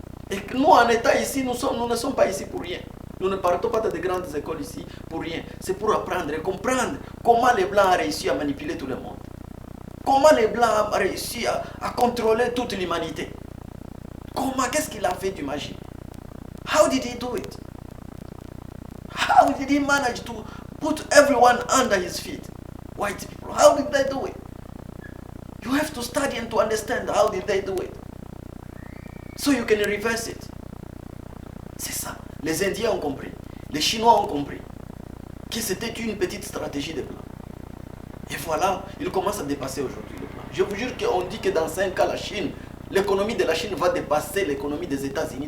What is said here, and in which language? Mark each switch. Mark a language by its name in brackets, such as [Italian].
[French] Et que nous, en état ici, nous ne sommes pas ici pour rien. Nous ne partons pas de grandes écoles ici pour rien. C'est pour apprendre et comprendre comment les Blancs ont réussi à manipuler tout le monde. Comment les Blancs ont réussi à contrôler toute l'humanité. Qu'est-ce qu'il a fait du magie? [English] How did he do it? How did he manage to put everyone under his feet? White people. How did they do it? You have to study and to understand how did they do it. So you can reverse it. [French] C'est ça. Les Indiens ont compris. Les Chinois ont compris que c'était une petite stratégie des Blancs. Et voilà, ils commencent à dépasser aujourd'hui le Blanc. Je vous jure qu'on dit que dans 5 ans, la Chine, l'économie de la Chine va dépasser l'économie des États-Unis.